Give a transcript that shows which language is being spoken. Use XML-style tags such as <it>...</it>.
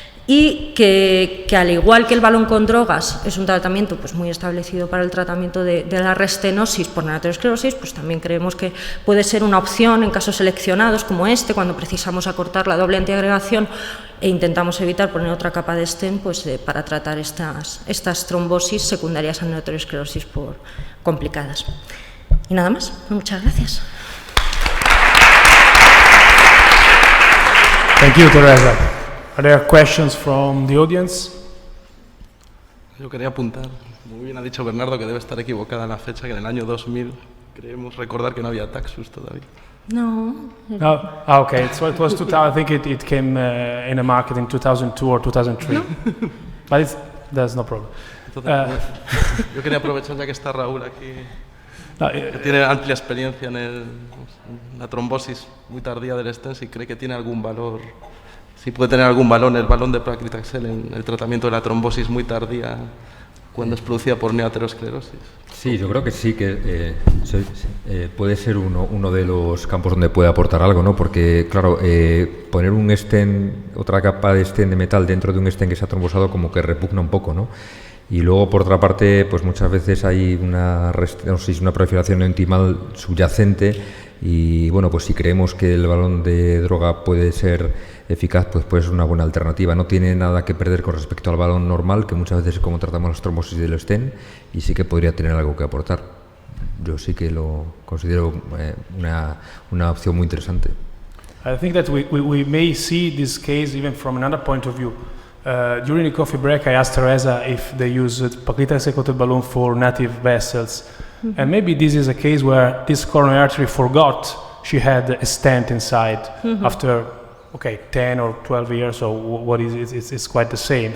<es>y que al igual que el balón con drogas es un tratamiento pues, muy establecido para el tratamiento de la restenosis por neoaterosclerosis, pues también creemos que puede ser una opción en casos seleccionados como este, cuando precisamos acortar la doble antiagregación e intentamos evitar poner otra capa de stent pues, para tratar estas trombosis secundarias a neoaterosclerosis complicadas. Y nada más, muchas gracias.</es> <en>Thank you, Teresa. Are there questions from the audience?</en> <es>Yo quería apuntar, muy bien ha dicho Bernardo que debe estar equivocada en la fecha, que en el año 2000 creemos recordar que no había Taxus todavía. No.</es> <en>Oh, okay. So it was 2000. I think it came in the market in 2002 or 2003. No. But there's no problem.</en> <es>Entonces, yo quería aprovechar ya que está Raúl aquí, que tiene amplia experiencia en la trombosis muy tardía del stent, si cree que tiene algún valor. Si puede tener algún valor el balón de paclitaxel en el tratamiento de la trombosis muy tardía cuando es producida por neoaterosclerosis. Sí, yo creo que sí, que puede ser uno de los campos donde puede aportar algo, ¿no? Porque, claro, poner un stent, otra capa de stent de metal dentro de un stent que se ha trombosado como que repugna un poco, ¿no? Y luego, por otra parte, pues muchas veces hay una proliferación neointimal subyacente y, bueno, pues si creemos que el balón de droga puede ser eficaz, pues puede ser una buena alternativa. No tiene nada que perder con respecto al balón normal, que muchas veces es como tratamos las trombosis del stent, y sí que podría tener algo que aportar. Yo sí que lo considero una opción muy interesante.</es> <en>I think that we may see this case even from another point of view. During the coffee break, I asked Teresa if they used paclitaxel-coated balloon for native vessels. Mm-hmm. And maybe this is a case where this coronary artery forgot she had a stent inside after 10 or 12 years, so what is it? It's quite the same.</en>